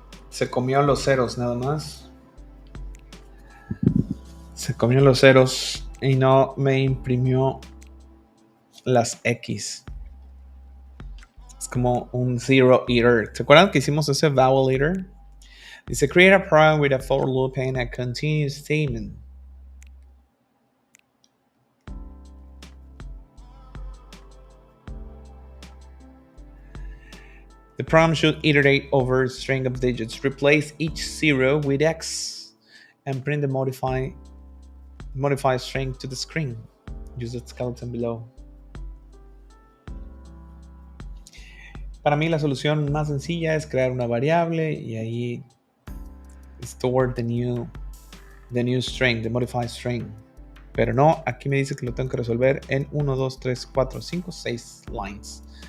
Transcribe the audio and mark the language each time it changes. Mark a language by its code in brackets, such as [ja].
[es] Se comió los ceros nada más. Se comió los ceros y no me imprimió las X. Es como un [en] zero eater. [es] ¿Se acuerdan que hicimos ese [en] vowel eater? Dice, create a program with a for loop and a continuous statement. The program should iterate over a string of digits. Replace each zero with X and print the modified string to the screen. Use the skeleton below. [es] Para mí la solución más sencilla es crear una variable y ahí [en] store the new string, the modified string. [es] Pero no, aquí me dice que lo tengo que resolver en 1, 2, 3, 4, 5, 6 lines.